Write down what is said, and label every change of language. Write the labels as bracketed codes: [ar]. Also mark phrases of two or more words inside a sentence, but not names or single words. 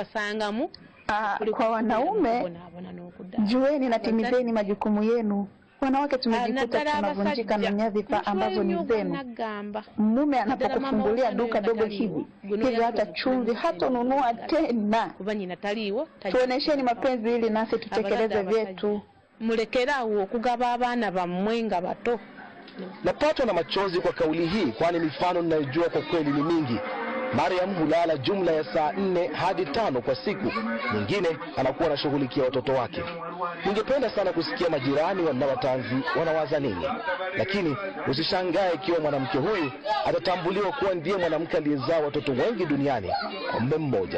[sw] Kwa wanaume, jueni na timizeni majukumu yenu. Wanawake tumejikuta tunavunjika na nyadhifa ambazo ni zenu. Mume anapokufungulia duka dogo hivyo hata chumvi hatonunua tena. Tuonesheni mapenzi ili nasi tutekeleze vyetu. [lg] Mulekerawo okugaba abaana bammwe nga bato. [sw] Napatwa na machozi kwa kauli hii, kwani mifano ninayojua kwa kweli ni mingi. Mariam hulala jumla ya saa 4 hadi 5 kwa siku. Mwingine anakuwa anashughulikia watoto wake. Ningependa sana kusikia majirani na watanzi wanawaza nini. Lakini usishangae ikiwa mwanamke huyu atatambuliwa kuwa ndiye mwanamke aliyezaa watoto wengi duniani kwa mume mmoja.